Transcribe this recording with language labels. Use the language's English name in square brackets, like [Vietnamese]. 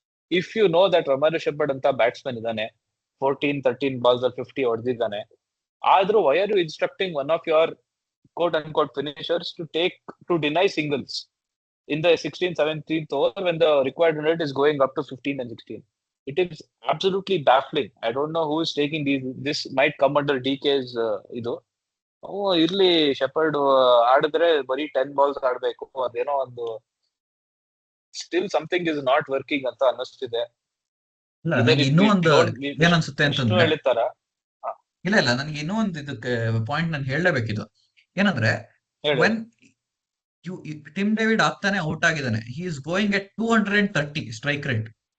[English] if you know that Romario Shepherd [Kannada] ಅಂತ batsman ಇದ್ದಾನೆ, 14-13 balls ಅಲ್ಲಿ 50 ಹೊಡೆದಿದ್ದಾನೆ, ಆದ್ರೂ [English] Why are you instructing one of your quote and quote finishers to deny singles in the 16th, 17th over when the required run rate is going up to 15 and 16? It is absolutely baffling. I don't know who is taking these. This might come under DK's ಇದು. [Kannada] ಇರ್ಲಿ, shepherd ಆಡಿದ್ರೆ ಬರೀ 10 balls ಆಡ್ಬೇಕು, ಅದೇನೋ ಒಂದು [English] still something is not working [Kannada] ಅಂತ ಅನ್ನಿಸ್ತಿದೆ. ಇನ್ನೂ ಒಂದು ಏನನ್ಸುತ್ತೆ ಅಂತಂದ್ರೆ, ಹೇಳ್ತಾರ ಇಲ್ಲ ನನಗೆ ಇನ್ನೂ ಒಂದು ಇದಕ್ಕೆ ಪಾಯಿಂಟ್ ನಾನು ಹೇಳಲೇಬೇಕಿದು. ಏನಂದ್ರೆ ವೆನ್ ಟಿಮ್ ಡೇವಿಡ್ ಆಗ್ತಾನೆ ಔಟ್ ಆಗಿದ್ದಾನೆ, [English] He is going at 230 strike rate.